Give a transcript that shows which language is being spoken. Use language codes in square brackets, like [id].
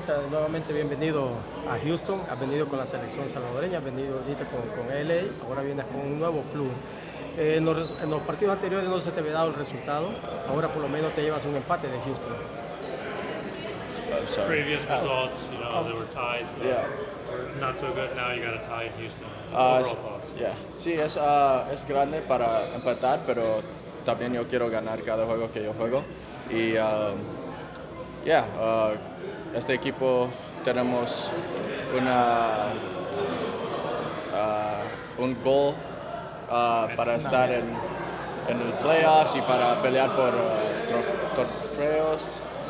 [es] Nuevamente bienvenido a Houston, has venido con la selección salvadoreña, has venido ahorita con LA, ahora vienes con un nuevo club. En los partidos anteriores no se te había dado el resultado, ahora por lo menos te llevas un empate de Houston. [en] sorry. Previous results, you know, there were ties. Yeah. Were not so good. Now you got a tie in Houston. Ah, Overall thoughts. yeah. [es] Sí, es grande para empatar, pero también yo quiero ganar cada juego que yo juego. Y este equipo tenemos un goal para estar en el playoffs y para pelear por trofeos.